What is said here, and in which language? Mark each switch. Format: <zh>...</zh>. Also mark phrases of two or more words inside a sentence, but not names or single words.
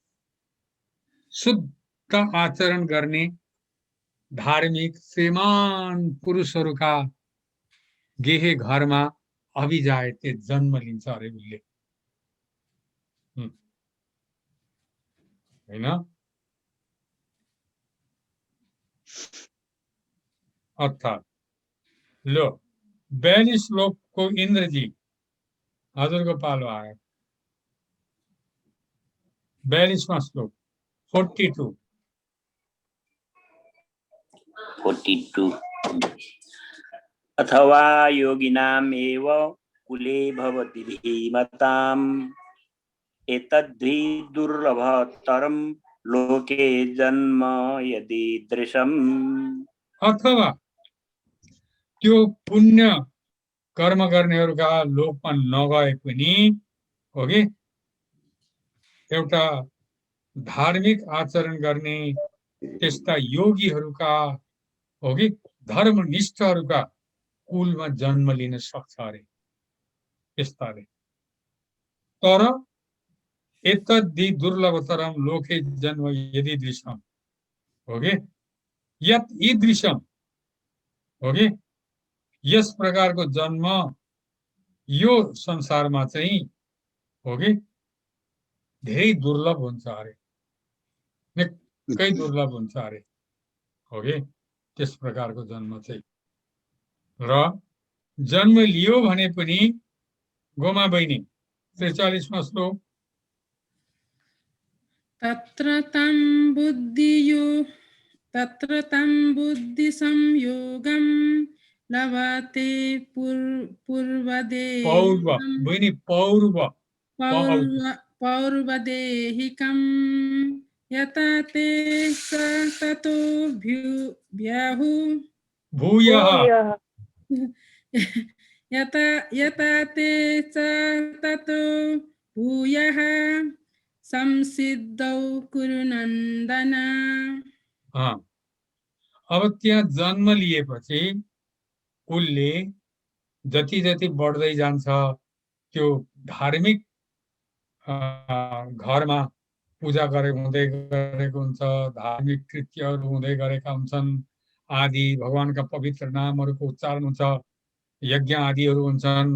<ne>शुद्ध आचरण गर्ने धार्मिक श्रीमान पुरुषहरूका गेहे घरमा अभिजायते जन्म लिन्छ अरे उसले, हैन? अर्थात् लो 42 श्लोकको इन्द्रजी हजुरको पालो आयो। 42वां श्लोक 42</ne> <sa>अथवा योगिनाम् एव कुले भवति धीमताम् एतद्धि दुर्लभतरं लोके जन्म यदीदृशम्।</sa> <ne>अथवा त्यो पुण्य कर्म गर्नेहरूका लोकमा नगए पनि हो कि एउटा धार्मिक आचरण गर्ने त्यस्ता योगीहरूका हो कि धर्मनिष्ठहरूका कुलमा जन्म लिन सक्छ अरे त्यस्ताले। तर</ne> <sa>एतद्धि दुर्लभतरम लोके जन्म यदि दृश्यम</sa> <ne>हो कि</ne> <sa>यत ईदृशम</sa> <ne>हो कि यस प्रकारको जन्म यो संसारमा चाहिँ हो कि धेरै दुर्लभ हुन्छ अरे, निकै दुर्लभ हुन्छ अरे हो कि त्यस प्रकारको जन्म चाहिँ। र जन्म लियो भने पनि गोमा बहिनी 43वां श्लोक</ne> <sa>तत्र तं बुद्धि संयोगं लभते पौर्व बहिनी पौर्वदेहिकं यथा ते स ततो भूयः यथा ते च ततो भूयः संसिद्धौ कुरु नन्दन।</sa> <ne>अब त्यहाँ जन्म लिएपछि उसले जति जति बढ्दै जान्छ त्यो धार्मिक घरमा पूजा हुँदै गरेको हुन्छ, धार्मिक कृत्यहरू हुँदै गरेका हुन्छन्, आदि भगवानका पवित्र नामहरूको उच्चारण हुन्छ, यज्ञ आदिहरू हुन्छन्।</ne>